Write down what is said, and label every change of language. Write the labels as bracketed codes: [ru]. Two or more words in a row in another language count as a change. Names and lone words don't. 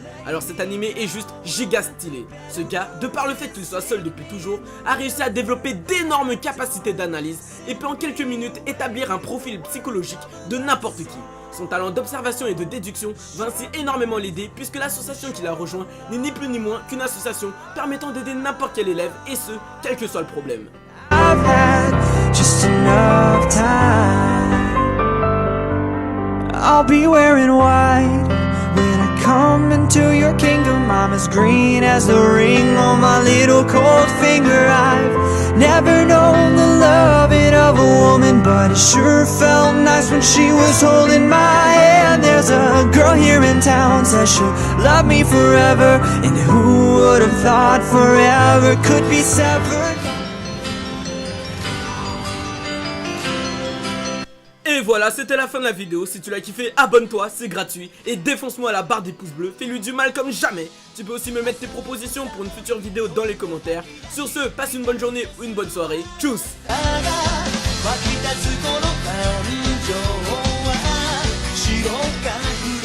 [fr] Alors cet animé est juste giga stylé. Ce gars, de par le fait qu'il soit seul depuis toujours, a réussi à développer d'énormes capacités d'analyse et peut en quelques minutes établir un profil psychologique de n'importe qui. Son talent d'observation et de déduction va ainsi énormément l'aider puisque l'association qu'il a rejoint n'est ni plus ni moins qu'une association permettant d'aider n'importe quel élève et ce, quel que soit le problème. [en] I've had just enough time. I'll be wearing white when I come into your kingdom. I'm as green as the ring on my little cold finger. I've never known the loving of a woman, but it sure felt nice when she was holding my hand. There's a girl here in town, says she'll love me forever, and who would have thought forever could be severed? [fr] voilà, c'était la fin de la vidéo. Si tu l'as kiffé, abonne-toi, c'est gratuit. Et défonce-moi la barre des pouces bleus, fais-lui du mal comme jamais. Tu peux aussi me mettre tes propositions pour une future vidéo dans les commentaires. Sur ce, passe une bonne journée ou une bonne soirée. Tchuss. [ja] 湧き立つこの感情は白か